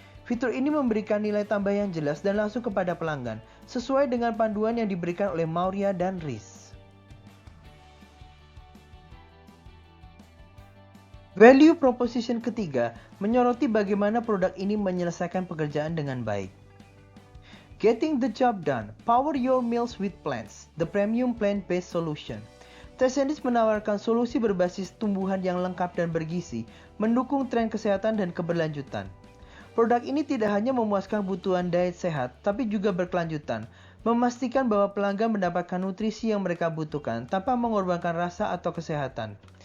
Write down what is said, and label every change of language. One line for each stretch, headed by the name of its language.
Indonesian: Fitur ini memberikan nilai tambah yang jelas dan langsung kepada pelanggan, sesuai dengan panduan yang diberikan oleh Maurya dan Riz. Value proposition ketiga menyoroti bagaimana produk ini menyelesaikan pekerjaan dengan baik.
English: Getting the job done, power your meals with plants, the premium plant-based solution.
Indonesian: Tessentis menawarkan solusi berbasis tumbuhan yang lengkap dan bergizi, mendukung tren kesehatan dan keberlanjutan. Produk ini tidak hanya memuaskan kebutuhan diet sehat, tapi juga berkelanjutan, memastikan bahwa pelanggan mendapatkan nutrisi yang mereka butuhkan tanpa mengorbankan rasa atau kesehatan.